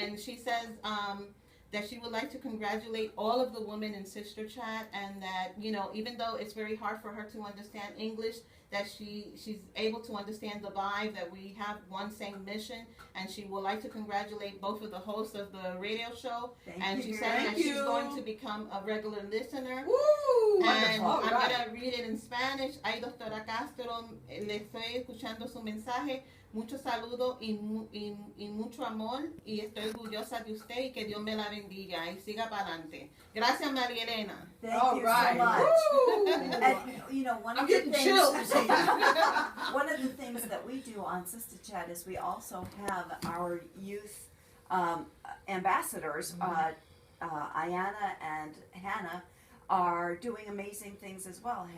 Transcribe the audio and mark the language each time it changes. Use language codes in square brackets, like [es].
[en] And she says that she would like to congratulate all of the women in Sister Chat, and that, even though it's very hard for her to understand English, that she's able to understand the vibe, that we have one same mission, and she would like to congratulate both of the hosts of the radio show. And she said that she's going to become a regular listener. Woo! And Wonderful. I'm going to read it in Spanish. [es] Ay, doctora Castro, le estoy escuchando su mensaje. Mucho saludo y mucho amor, y estoy orgullosa de usted, y que Dios me la bendiga y siga para adelante. Gracias, María Elena. [en] Thank you so much. And one of the things one of the things that we do on Sistah Chat is we also have our youth ambassadors. Ayana and Hannah are doing amazing things as well.